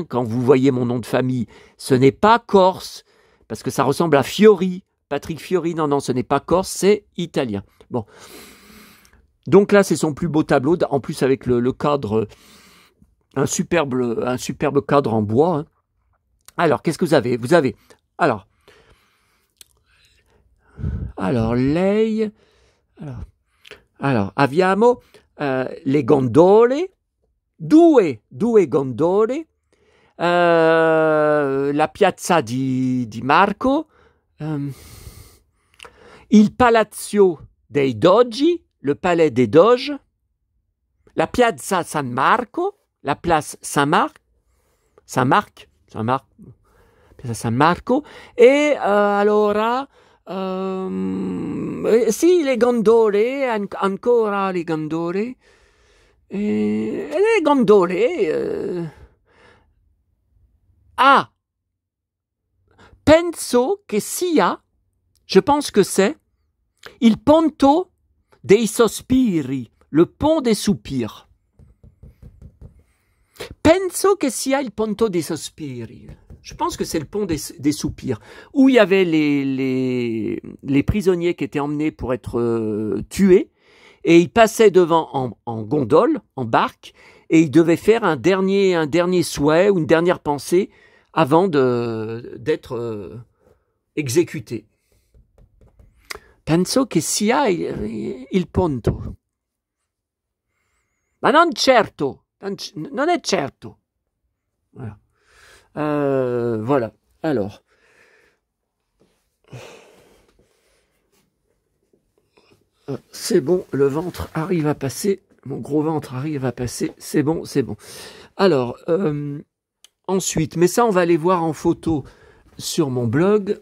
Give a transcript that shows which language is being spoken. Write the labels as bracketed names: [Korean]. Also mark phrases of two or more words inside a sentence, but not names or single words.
[French] Quand vous voyez mon nom de famille, ce n'est pas corse, parce que ça ressemble à Fiori, Patrick Fiori, non, ce n'est pas corse, c'est italien. Bon, donc là, c'est son plus beau tableau, en plus avec le cadre... Un superbe cadre en bois. Hein. Alors, qu'est-ce que vous avez? Vous avez, alors, [Italian] lei, alors, abbiamo le gondole, due gondole, la piazza di Marco, il palazzo dei Dogi, [French] le palais des Doges, [Italian] la piazza San Marco, [French] la place Saint-Marc, [Italian] piazza San Marco, et allora, sì, le gondole, ancora le gondole, le gondole, penso che sia, [French] je pense que c'est, [Italian] il ponto dei sospiri, [French] le pont des soupirs. [Italian] Penso che sia il ponto dei sospiri. [French] Je pense que c'est le pont des soupirs, où il y avait les prisonniers qui étaient emmenés pour être tués, et ils passaient devant en gondole, en barque, et ils devaient faire un dernier souhait ou une dernière pensée avant d'être exécutés. [Italian] Penso che sia il ponto. Ma non certo. Non è certo. [French] Voilà. Voilà. Alors. C'est bon, le ventre arrive à passer. Mon gros ventre arrive à passer. C'est bon, c'est bon. Alors, ensuite, mais ça, on va aller voir en photo sur mon blog.